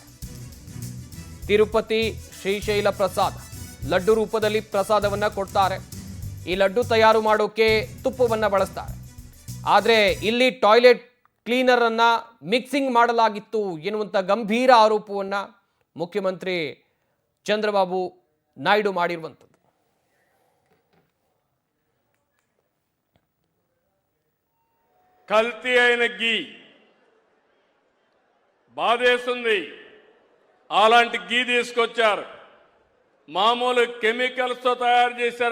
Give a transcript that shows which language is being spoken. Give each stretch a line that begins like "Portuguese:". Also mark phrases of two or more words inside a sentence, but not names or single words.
Kannada: ತಿರುಪತಿ ಶ್ರೀಶೈಲ ಪ್ರಸಾದ ಲಡ್ಡು ರೂಪದಲ್ಲಿ ಪ್ರಸಾದವನ್ನ ಕೊಡ್ತಾರೆ. ಈ ಲಡ್ಡು ತಯಾರು ಮಾಡೋಕೆ ತುಪ್ಪವನ್ನ ಬಳಸ್ತಾರೆ. ಆದರೆ ಇಲ್ಲಿ
English: toilet cleaner
Kannada: ಅನ್ನ ಮಿಕ್ಸಿಂಗ್ ಮಾಡಲಾಗಿತ್ತು ಎನ್ನುವಂಥ ಗಂಭೀರ ಆರೋಪವನ್ನ ಮುಖ್ಯಮಂತ್ರಿ ಚಂದ್ರಬಾಬು ನಾಯ್ಡು ಮಾಡಿರುವಂಥದ್ದು.
Telugu: కల్తీ అయిన గీ బాధేస్తుంది. అలాంటి గీ తీసుకొచ్చారు. మామూలు కెమికల్స్తో తయారు చేశారు.